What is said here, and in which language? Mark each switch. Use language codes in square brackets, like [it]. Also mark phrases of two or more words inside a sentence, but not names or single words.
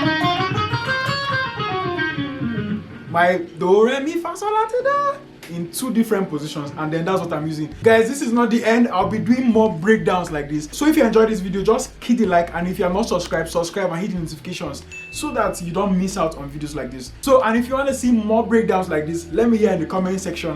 [en] My do, re, mi, fa, sol, la, ti, do in 2 different positions, and then that's what I'm using. Guys, this is not the end. I'll be doing more breakdowns like this. So if you enjoyed this video, just hit the like, and if you are not subscribed, subscribe and hit the notifications so that you don't miss out on videos like this. So, and if you want to see more breakdowns like this, let me hear in the comment section.